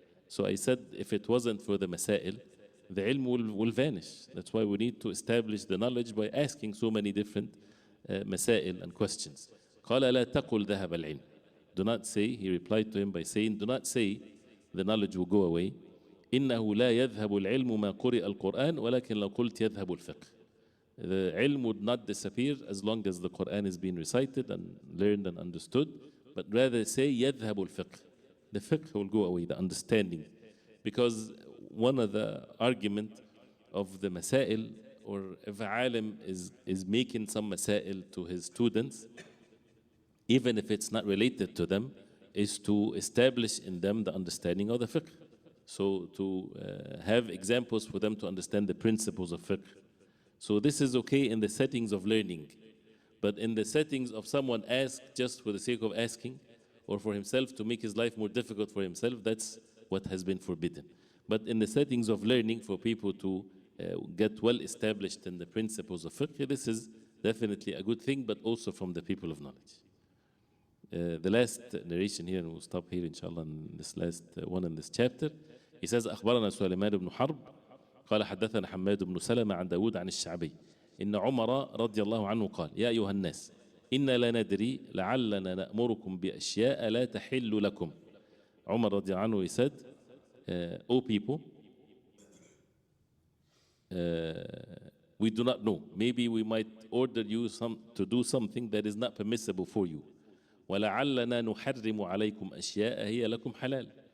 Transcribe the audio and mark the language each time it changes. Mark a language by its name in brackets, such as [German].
[English] So I said, if it wasn't for the masail, the ilm will vanish. That's why we need to establish the knowledge by asking so many different masail and questions. [Arabic] قال لا تقل ذهب العلم. [English] Do not say, he replied to him by saying, do not say the knowledge will go away. [Arabic] إنه لا يذهب العلم ما قرئ القرآن ولكن لو قلت يذهب الفقه. [English] The ilm would not disappear as long as the Quran is being recited and learned and understood, but rather say [Arabic] يذهب الفقه. [English] The fiqh will go away, the understanding. Because one of the argument of the masail, or if a alim is making some masail to his students, even if it's not related to them, is to establish in them the understanding of the fiqh. So to have examples for them to understand the principles of fiqh. So this is okay in the settings of learning. But in the settings of someone asked just for the sake of asking, or for himself to make his life more difficult for himself, that's what has been forbidden. But in the settings of learning, for people to get well established in the principles of fiqh, this is definitely a good thing, but also from the people of knowledge. The last narration here, and we'll stop here inshallah in this last one in this chapter. [Arabic] He says أخبرنا سليمان بن حرب قال حدثنا حماد بن سلمة عن داود عن الشعبي إن عمر رضي الله عنه قال يا أيها الناس إنا لا ندري لعلنا نأمركم بأشياء لا تحل لكم. [English] Umar رضي الله عنه, he said, O people, we do not know. Maybe we might order you to do something that is not permissible for you. [Arabic] وَلَعَلَّنَا نُحَرِّمُ عَلَيْكُمْ أَشْيَاءَ هِيَ لَكُمْ حَلَالٌ.